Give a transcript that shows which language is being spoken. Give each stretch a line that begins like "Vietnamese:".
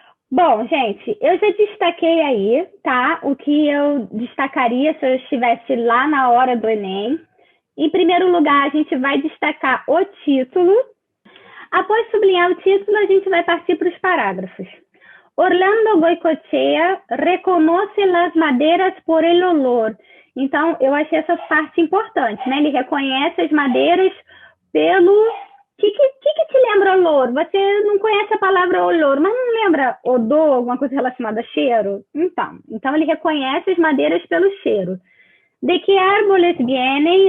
Portuguese: Bom, gente, eu já destaquei aí, tá? O que eu destacaria se eu estivesse lá na hora do Enem. Em primeiro lugar, a gente vai destacar o título. Após sublinhar o título, a gente vai partir para os parágrafos.
Spanish: Orlando Goicoechea reconoce las madeiras por el olor.
Portuguese: Então, eu achei essa parte importante, né? Ele reconhece as madeiras pelo... O que te lembra olor? Você não conhece a palavra olor, mas não lembra odor, alguma coisa relacionada a cheiro? Então ele reconhece as madeiras pelo cheiro.
Spanish: De que árboles vienen?